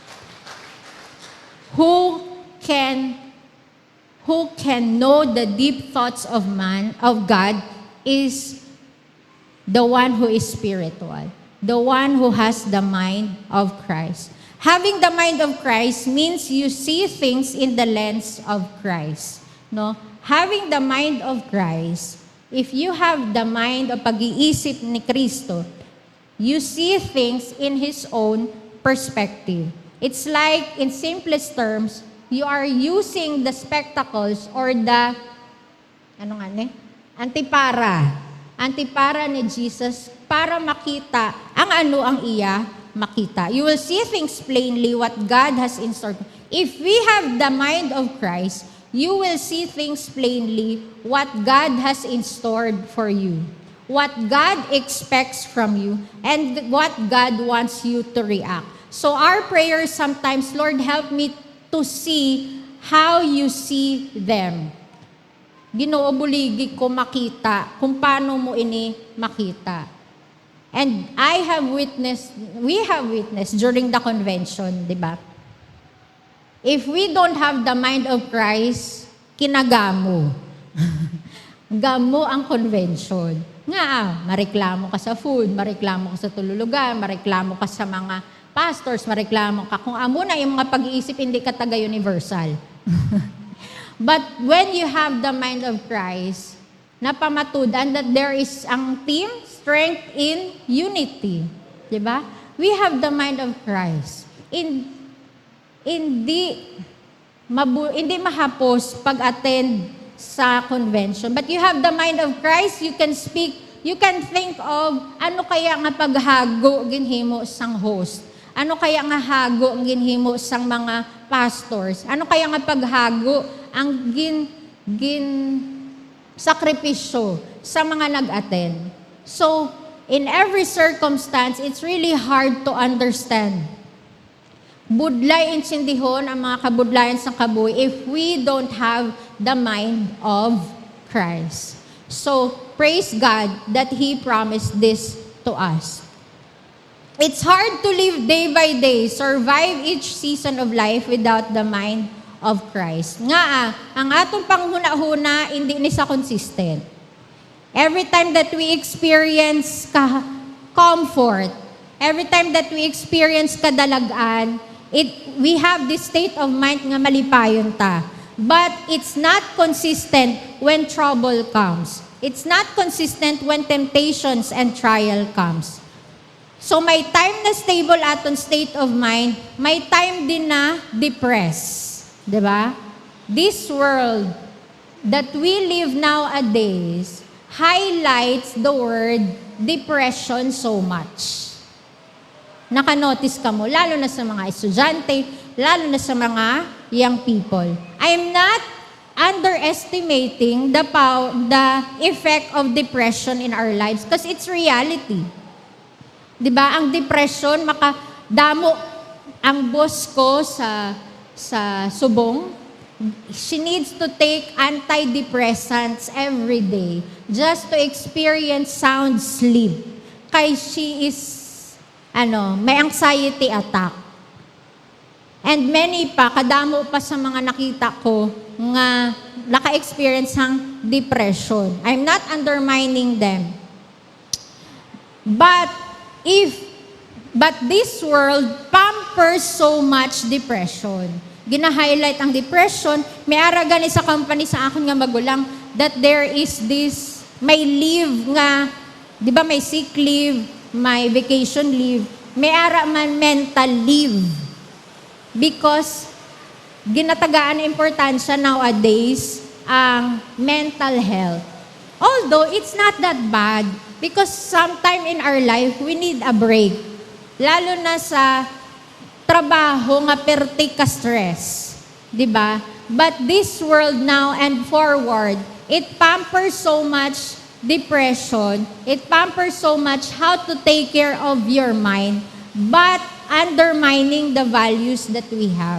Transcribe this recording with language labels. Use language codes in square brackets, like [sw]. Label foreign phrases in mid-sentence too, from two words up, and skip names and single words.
[en] Who can know the deep thoughts of man, of God, is the one who is spiritual, the one who has the mind of Christ. Having the mind of Christ means you see things in the lens of Christ. No? Having the mind of Christ, if you have the mind o [tl] pag-iisip ni Kristo, [en] you see things in His own perspective. It's like, in simplest terms, you are using the spectacles or the, [hil] antipara ni Jesus para makita ang iya makita. [en] You will see things plainly what God has in store. If we have the mind of Christ, you will see things plainly what God has in store for you, what God expects from you, and what God wants you to react. So our prayers sometimes, Lord, help me to see how you see them. [hil] Ginoo, buligi ko makita kung paano mo ini makita. [en] And we have witnessed during the convention, di ba? If we don't have the mind of Christ, [hil] kinagamo. Gamo ang convention. Mareklamo ka sa food, mareklamo ka sa tululugan, mareklamo ka sa mga pastors, mareklamo ka. Kung amo na yung mga pag-iisip, hindi ka taga-universal. [en] But when you have the mind of Christ, napamatudan that there is ang team, strength in unity. Diba? We have the mind of Christ. [hil] Hindi mahapos pag-attend sa convention. [en] But you have the mind of Christ, you can speak, you can think of [hil] ano kaya nga paghago ginhimo sang host. Ano kaya nga hago ang ginhimo sang mga pastors? Ano kaya nga paghago ang sakripisyo sa mga nag-attend? [en] So, in every circumstance, it's really hard to understand. [hil] Budlay insindihon ang mga kabudlayan sa kabuhi [en] if we don't have the mind of Christ. So, praise God that He promised this to us. It's hard to live day by day, survive each season of life without the mind of Christ. [hil] Ang atong panghuna-huna, hindi ni sa consistent. [en] Every time that we experience comfort, every time that we experience kadalagan, we have this state of mind [hil] nga malipayon ta. [en] But it's not consistent when trouble comes. It's not consistent when temptations and trial comes. [hil] So may time na stable aton [en] state of mind, [tl] may time din na depressed. Diba? [en] This world that we live nowadays highlights the word depression so much. [hil] Nakanotice ka mo, lalo na sa mga estudyante, lalo na sa mga [en] young people. I'm not underestimating the effect of depression in our lives because it's reality. Diba? [hil] Ang depression, makadamo ang boss ko sa subong. [en] She needs to take antidepressants every day just to experience sound sleep. Kaya she is, may anxiety attack. And many [hil] pa, kadamo pa sa mga nakita ko nga naka-experience ng depression. [en] I'm not undermining them. But this world pampers so much depression. [hil] Gina-highlight ang depression. May ara gani sa company sa akin nga magulang [en] that there is this, [hil] may leave nga, di ba may [en] sick leave, [hil] may [en] vacation leave, [hil] may ara man [en] mental leave. [hil] Because ginatagaan na importansya nowadays ang [en] mental health. Although it's not that bad because sometime in our life we need a break. [hil] Lalo na sa trabaho nga perti ka stress, 'di ba? [en] But this world now and forward, it pampers so much depression, it pampers so much how to take care of your mind, but undermining the values that we have.